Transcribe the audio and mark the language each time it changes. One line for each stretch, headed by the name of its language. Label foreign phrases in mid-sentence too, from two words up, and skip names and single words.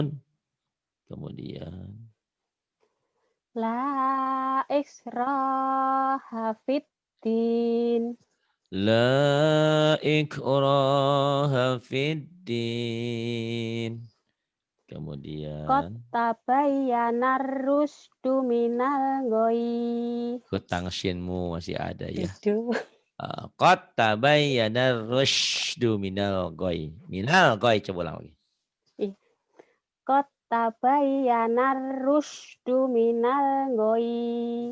Indonesian: Kemudian.
Arabic: لا إكراه في الدين. لا إكراه في الدين. Qad
Indonesian: Kemudian.
Arabic: تبين الرشد من الغي.
Indonesian: Hutang shinmu masih ada ya. Itu.
Arabic: قد تبين الرشد من الغي. من الغي
Indonesian: coba ulang lagi.
Arabic: قد تبين الرشد من الغي.